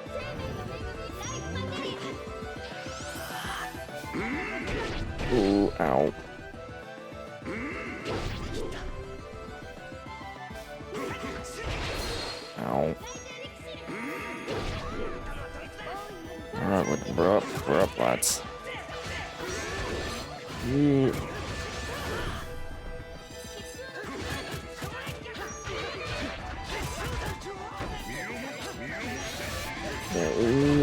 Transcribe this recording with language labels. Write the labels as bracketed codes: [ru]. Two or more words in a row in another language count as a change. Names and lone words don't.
[en] Ooh, ow. Ow. Alright, we're up, lads. Ooh. Ooh.